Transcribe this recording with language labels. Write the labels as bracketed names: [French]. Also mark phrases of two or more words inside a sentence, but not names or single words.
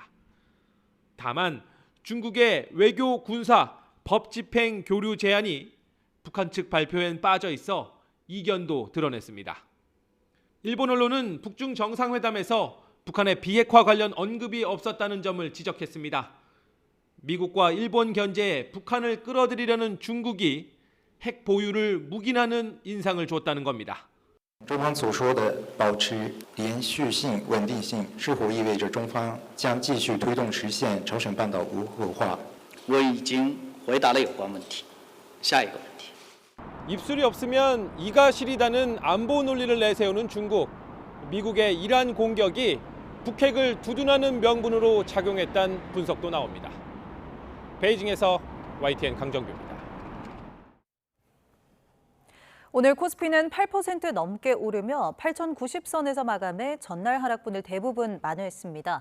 [Korean] 다만 중국의 외교, 군사, 법 집행 교류 제한이 북한 측 발표엔 빠져 있어 이견도 드러냈습니다. 일본 언론은 북중 정상회담에서 북한의 비핵화 관련 언급이 없었다는 점을 지적했습니다. 미국과 일본 견제에 북한을 끌어들이려는 중국이 핵 보유를 묵인하는 인상을 줬다는 겁니다. [Chinese] 中方所说的保持连续性、稳定性，是否意味着中方将继续推动实现朝鲜半岛无核化？我已经回答了有关问题。下一个问题。 [Korean] 입술이 없으면 이가 시리다는 안보 논리를 내세우는 중국. 미국의 이란 공격이 북핵을 두둔하는 명분으로 작용했다는 분석도 나옵니다. 베이징에서 YTN 강정규입니다. 오늘 코스피는 8% 넘게 오르며 8,090선에서 마감해 전날 하락분을 대부분 만회했습니다.